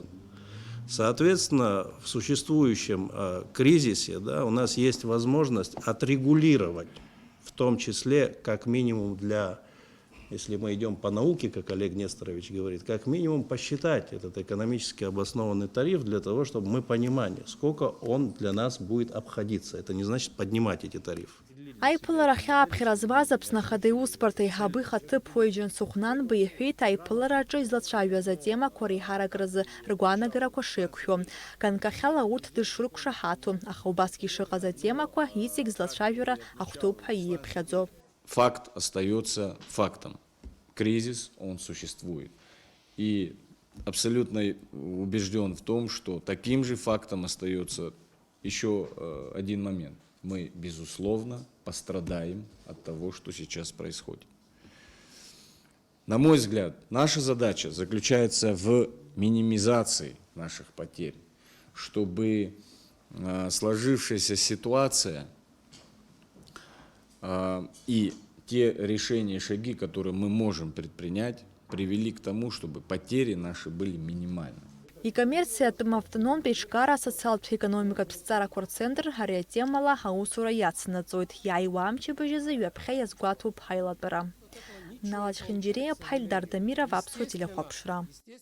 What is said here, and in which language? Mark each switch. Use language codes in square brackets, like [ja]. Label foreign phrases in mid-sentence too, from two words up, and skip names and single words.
[ru] Соответственно, в существующем кризисе, да, у нас есть возможность отрегулировать, в том числе, как минимум для, если мы идем по науке, как Олег Несторович говорит, как минимум посчитать этот экономически обоснованный тариф для того, чтобы мы понимали, сколько он для нас будет обходиться. Это не значит поднимать эти тарифы. [ab] Айпылара хьаапхьара збаз Аԥсны Ахадеиусбарҭа еиҳабы ихаҭыԥуаҩ Џьансыхә Нанба иҳәеит аиԥылараҿы излацәажәоз атемақәа реиҳарагаразы ргәаанагарақәа шеиқәшәо. Ганкахьала урҭ дышрықәшаҳаҭу, аха убасгьы ишыҟаз атемақәа иҵегь злацәажәара ахәҭоуп ҳәа ииԥхьаӡо. [ru] Факт остается фактом. Кризис, он существует. И абсолютно убежден в том, что таким же фактом остается еще один момент. Мы, безусловно, пострадаем от того, что сейчас происходит. На мой взгляд, наша задача заключается в минимизации наших потерь, чтобы сложившаяся ситуация и те решения и шаги, которые мы можем предпринять, привели к тому, чтобы потери наши были минимальны. [ab] Икоммерциатәым автономтә иҿкаара асоциалтә економикатә зҵаарақәа рцентр ари атемала аусура иацнаҵоит. Иааиуа амчыбжь азы ҩаԥхьа иазгәаҭоуп ҳаилатәара. Налаџь Хинџьиреиа-ԥҳа Ильдар Дамиров, Аԥсуа телехәаԥшра.